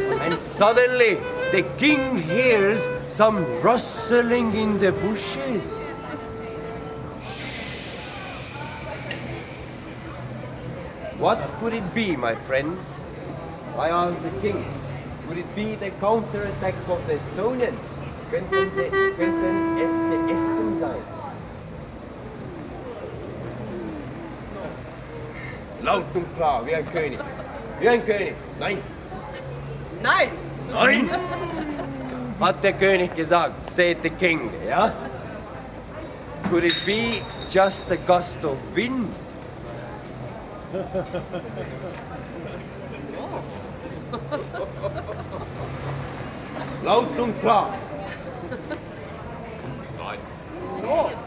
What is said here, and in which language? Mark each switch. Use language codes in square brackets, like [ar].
[en] And suddenly the king hears some rustling in the bushes. What could it be, my friends? I asked the king. Would it be the counterattack of the Estonians? [de] Könnten es die Esten sein? Laut und klar, wie ein König. Wie ein König. Nein. Nein! Nein! Hat der König gesagt, [en] said the king, [de] ja? [en] Could it be just a gust of wind? [de] Laut und klar. [en] No!